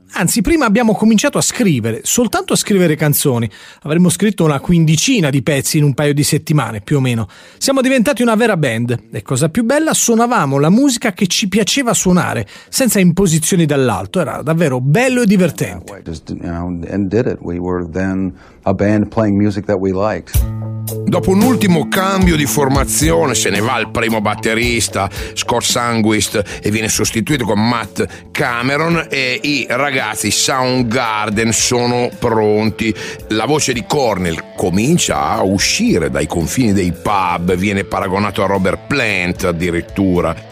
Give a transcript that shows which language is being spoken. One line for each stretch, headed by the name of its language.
Italian: Anzi, prima abbiamo cominciato a scrivere, soltanto a scrivere canzoni. Avremmo scritto una quindicina di pezzi in un paio di settimane, più o meno. Siamo diventati una vera band e, cosa più bella, suonavamo la musica che ci piaceva suonare, senza imposizioni dall'alto. Era davvero bello e divertente.
English: A band playing music that we liked.
Italian: Dopo un ultimo cambio di formazione se ne va il primo batterista Scott Sanquist e viene sostituito con Matt Cameron e i ragazzi Soundgarden sono pronti. La voce di Cornell comincia a uscire dai confini dei pub, viene paragonato a Robert Plant addirittura.